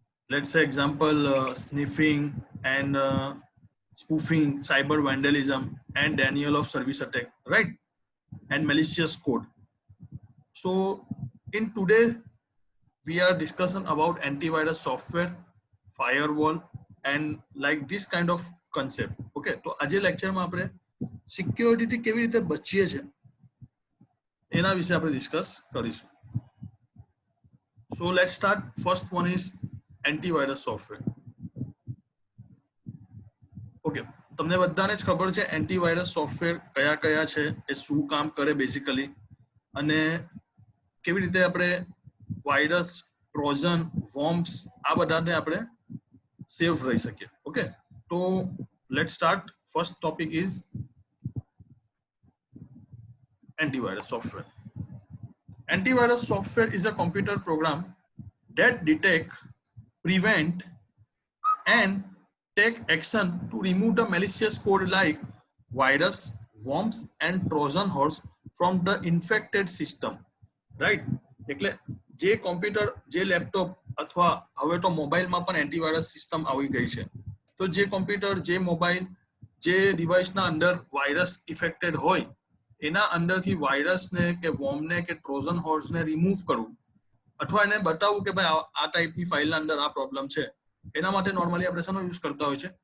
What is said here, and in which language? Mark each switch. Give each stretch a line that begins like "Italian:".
English: Let's say example, sniffing and spoofing, cyber vandalism and denial of service attack, right? And malicious code. So in today, we are discussing about antivirus software, firewall and like this kind of concept.
Gujarati: Okay, તો આજે લેક્ચરમાં આપણે security કેવી રીતે બચીએ છે એના વિશે આપણે ડિસ્કસ કરીશું.
English: So let's start. First one is antivirus software.
Gujarati: Okay, તમને બધાને જ ખબર છે એન્ટીવાયરસ સોફ્ટવેર કયા કયા છે, એ શું કામ કરે બેઝિકલી, અને કેવી રીતે આપણે વાયરસ, ટ્રોજન, વોર્મ્સ આ બધાને આપણે સેફ રહી શકીએ.
English: Okay, તો let's start. First topic is antivirus software. Antivirus software is a computer program that detect, prevent, and take action to remove the malicious code like virus, worms, and Trojan horse from the infected system. Right?
Gujarati: એટલે જે computer, જે laptop અથવા હવે તો મોબાઈલમાં પણ antivirus system આવી ગઈ છે. તો જે કોમ્પ્યુટર, જે મોબાઈલ, જે ડિવાઇસના અંદર વાયરસ ઇફેક્ટેડ હોય એના અંદરથી વાયરસને કે વોર્મને કે ટ્રોજન હોર્સને રિમૂવ કરવું, અથવા એને બતાવવું કે ભાઈ આ ટાઈપની ફાઇલના અંદર આ પ્રોબ્લેમ છે, એના માટે નોર્મલી આપણે શાનો યુઝ કરતા હોય છે?